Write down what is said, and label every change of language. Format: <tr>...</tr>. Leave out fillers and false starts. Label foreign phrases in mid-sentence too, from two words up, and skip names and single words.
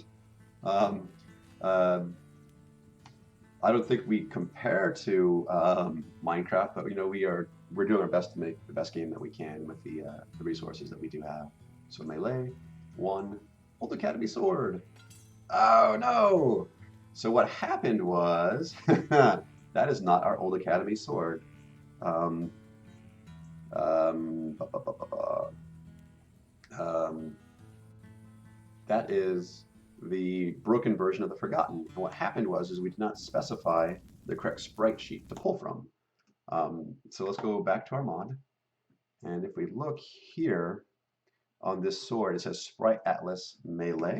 <en>Um, uh, I don't think we compare to Minecraft, but you know we're doing our best to make the best game that we can with the resources that we do have. So Melee, 1, Old Academy Sword. Oh no! So what happened was that is not our Old Academy Sword. Um, um, ba, ba, ba, ba, ba. That is the broken version of the Forgotten. And what happened was is we did not specify the correct sprite sheet to pull from. So let's go back to our mod. And if we look here on this sword, it says Sprite Atlas Melee.</en>